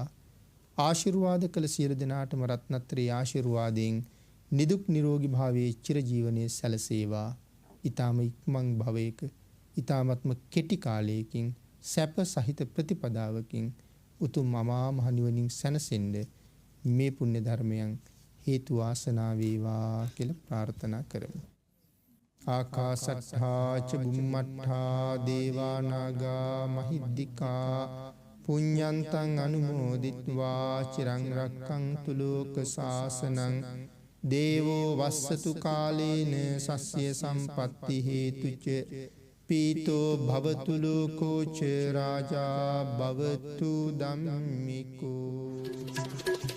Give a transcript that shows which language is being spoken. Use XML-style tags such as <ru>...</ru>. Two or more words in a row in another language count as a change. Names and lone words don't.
<si>ආශිර්වාද කළ සියලු දෙනාටම රත්නත්‍රි ආශිර්වාදයෙන් නිදුක් නිරෝගී භාවයේ චිර ජීවනයේ සැලසේවා. ඊ타ම ඉක්මන් භවයක ඊ타මත්ම කෙටි කාලයකින් සැප සහිත ප්‍රතිපදාවකින් උතුම් අමා මහ නිවනින් සැනසෙන්න මේ පුණ්‍ය ධර්මයන් හේතු වාසනා වේවා කියලා ප්‍රාර්ථනා කරමු.</si> <pi>ආකාසට්ඨා ච බුම්මට්ඨා දේවා නාග මහිද්దికා පුඤ්ඤන්තං අනුමෝදිත්වා චිරං රක්ඛන්තු ලෝක සාසනං දේවෝ වස්සතු කාලේන සස්්‍ය සම්පත්ති හේතුච පීතෝ භවතු ලෝකෝ ච රාජා භවතු ධම්මිකෝ.</pi>